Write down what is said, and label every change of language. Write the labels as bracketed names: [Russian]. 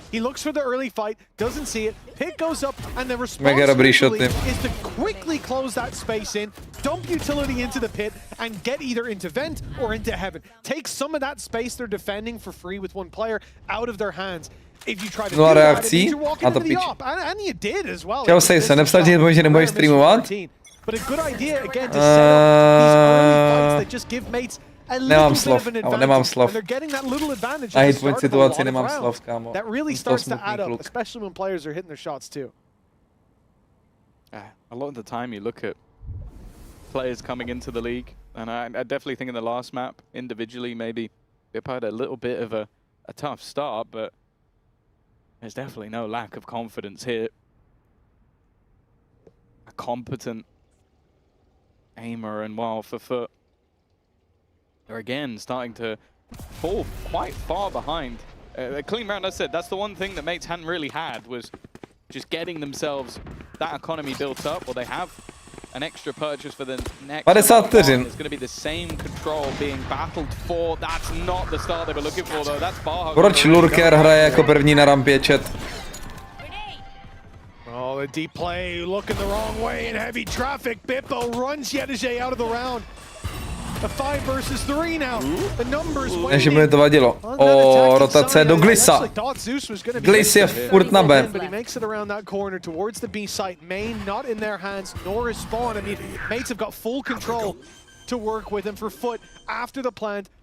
[English] He looks for the early fight, doesn't see it. Pick goes up, and the responsibility is to quickly close that space in, dump utility into the pit, and get either into vent or into heaven. Take some of that space they're defending for free with one player out of their hands. If you try to do that, it means you're walking into the op, and you did as well. [Czech] Chtěl jsi se, nepsal ti, že nebudeš streamovat? [English] But a good idea again to set up these early fights that just give mates a little bit of an advantage. And they're getting that little advantage at the start of a lot of rounds. That really starts to add up, especially when players are hitting their shots too. A lot of the time you look at players coming into the league, and I definitely think in the last map, individually, maybe they've had a little bit of a tough start, but there's definitely no lack of confidence here. A competent aimer, and while for FUT, they're again starting to fall quite far behind. A clean round, as I said, that's the one thing that mates hadn't really had, was just getting themselves that economy built up, or they have an extra purchase for the next. It's going to be the same control being battled for. That's not the start they were looking for, though. That's Baha. [Czech] Proč Lurker hraje jako první na rampě, chat? [English] Oh, the deep play, looking the wrong way in heavy traffic. Bippo runs Jedije out of the round. A 5 versus 3 now. The numbers [Czech] Než mi to vadilo. O, rotace do Glisa. Glis je furt na B. [English] But he makes it around that corner towards the B site. Main not in their hands, nor is Spawn. I mean, mates have got full control to work with him for FUT after the plant.